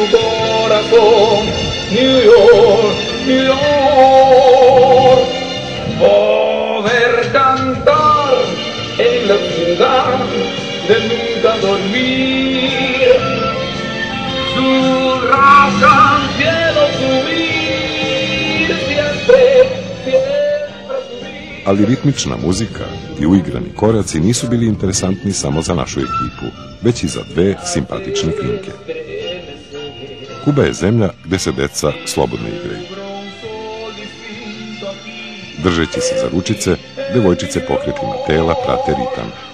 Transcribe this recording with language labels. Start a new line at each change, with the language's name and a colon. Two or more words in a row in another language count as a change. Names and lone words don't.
Spanish: corazón, New York, New York, poder cantar en la ciudad de nunca dormir, surrar cielo, subir, siempre, siempre subir.
Serbian: Ali ritmična muzika i uigrani koraci nisu bili interesantni samo za našu ekipu, već i za 2 simpatične klinke. Kuba je zemlja gde se deca slobodno igraju. Držeći se za ručice, devojčice pokretima tela prate ritam.